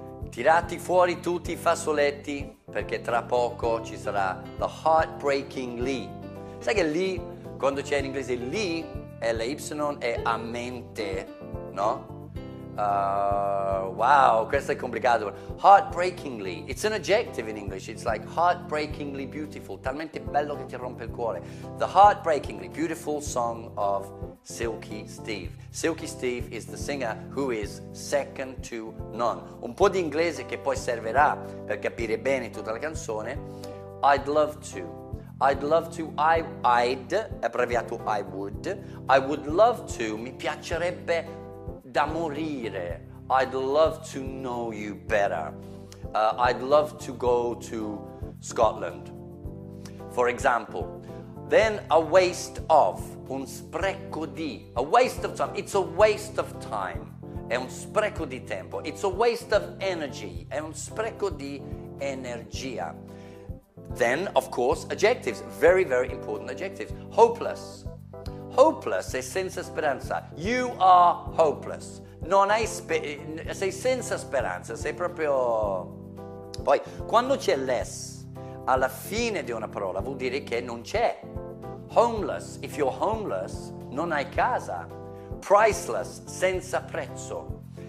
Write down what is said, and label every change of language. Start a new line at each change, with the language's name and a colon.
Italian: Tirati fuori tutti i fazzoletti perché tra poco ci sarà the heartbreakingly. Sai che lì, quando c'è in inglese lì, L-Y è a mente, no? Wow, questo è complicato.
English: Heartbreakingly, it's an adjective in English. It's like heartbreakingly beautiful,
Italian: talmente bello che ti rompe il cuore.
English: The heartbreakingly beautiful song of Silky Steve. Silky Steve is the singer who is second to none.
Italian: Un po' di inglese che poi servirà per capire bene tutta la canzone.
English: I'd love to, I'd, abbreviato I would love to,
Italian: mi piacerebbe da morire.
English: I'd love to know you better. I'd love to go to Scotland, for example. Then a waste of,
Italian: un spreco di,
English: a waste of time, it's a waste of time,
Italian: è un spreco di tempo.
English: It's a waste of energy,
Italian: è un spreco di energia.
English: Then, of course, adjectives, very, very important adjectives. Hopeless. Hopeless
Italian: è senza speranza.
English: You are hopeless.
Italian: Non hai sei senza speranza, sei proprio... Poi, quando c'è less alla fine di una parola, vuol dire che non c'è.
English: Homeless, if you're homeless,
Italian: non hai casa.
English: Priceless,
Italian: senza prezzo.